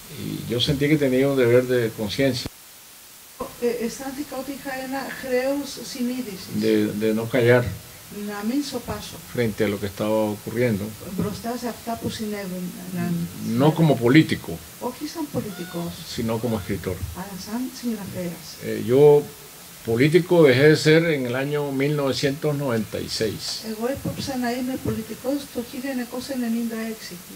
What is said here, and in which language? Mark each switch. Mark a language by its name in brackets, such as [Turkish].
[Spanish] Y yo sentí que tenía un deber de conciencia, [Greek] Αισθάνθηκα ότι είχα ένα χρέος συνείδησης, [Spanish] de no callar [Greek] να μην σωπάσω [Spanish] frente a lo que estaba ocurriendo, [Greek] μπροστά σε αυτά που συνέβαιναν, [Spanish] no como político, [Greek] όχι σαν πολιτικός, [Spanish] sino como escritor. [Greek] αλλά σαν συγγραφέας. [Spanish] Yo político dejé de ser en el año 1996. [Greek] Εγώ έπαψα να είμαι πολιτικός το 1996.